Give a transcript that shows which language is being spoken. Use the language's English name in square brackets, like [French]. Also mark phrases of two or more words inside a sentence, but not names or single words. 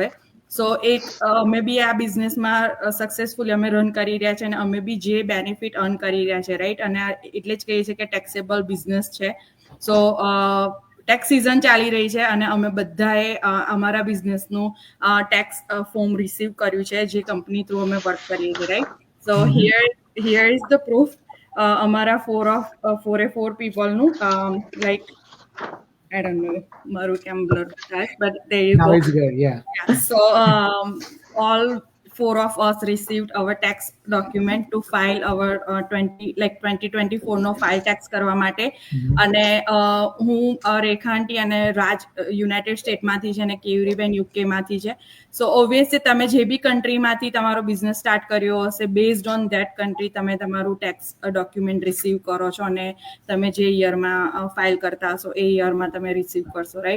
[Gujarati] સો એક અમે બી આ બિઝનેસમાં સક્સેસફુલી અમે રન કરી રહ્યા છે, અને અમે બી જે [English] benefit earn [Gujarati] કરી રહ્યા છે, રાઈટ? અને એટલે જ કહીએ છીએ કે [English] taxable business [Gujarati] છે. [English] so tax season [Gujarati] ચાલી રહી છે, અને અમે બધાએ અમારા બિઝનેસનું [English] tax form [Gujarati] રિસીવ કર્યું છે, જે [English] company through [Gujarati] અમે વર્ક કરીએ છીએ, રાઈટ? [English] સો here is the proof. [Gujarati] અમારા 4 પીપલનું લાઈક [English] I don't know [Gujarati] મારું કેમ બ્લર થાય, [English] but there you Now go. it's good. Yeah. Yeah. So all 4 of us received our tax document to file our 2024 [Gujarati] નો ફાઇલ ટેક્સ કરવા માટે. અને હું રેખા આંટી અને રાજ યુનાઇટેડ સ્ટેટમાંથી છે, અને કેયુરીબેન યુકેમાંથી છે. [English] so obviously [Gujarati] તમે જે બી કન્ટ્રીમાંથી તમારો [English] business start [Gujarati] કર્યો હશે, [English] based on that country [Gujarati] તમે તમારું [English] tax document [Gujarati] રિસીવ કરો છો, અને તમે જે યરમાં ફાઇલ કરતા હશો એ યરમાં તમે રિસીવ કરશો, રાઈટ?